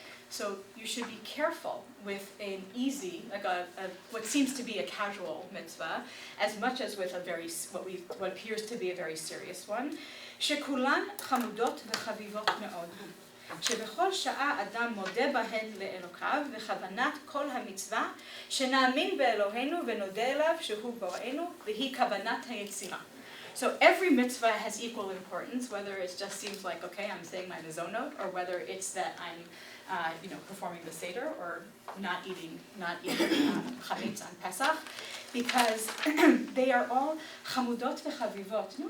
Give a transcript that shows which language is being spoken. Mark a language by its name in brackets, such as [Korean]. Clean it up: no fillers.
[English] So you should be careful with an easy, what seems to be a casual mitzvah, as much as with what appears to be a very serious one. [Hebrew] שכולן חמודות וחביבות מאוד. שבכל שעה אדם מודה בהן לאלוקיו, וכוונת כל המצווה, שנאמין באלוהינו ונודה אליו שהוא בוראנו, והיא כוונת היצירה. [English] So every mitzvah has equal importance, whether it just seems like, okay, I'm saying my mizonot, or whether it's that I'm performing the Seder, or not eating chametz on Pesach, because they are all [Hebrew] chamudot v'chavivot.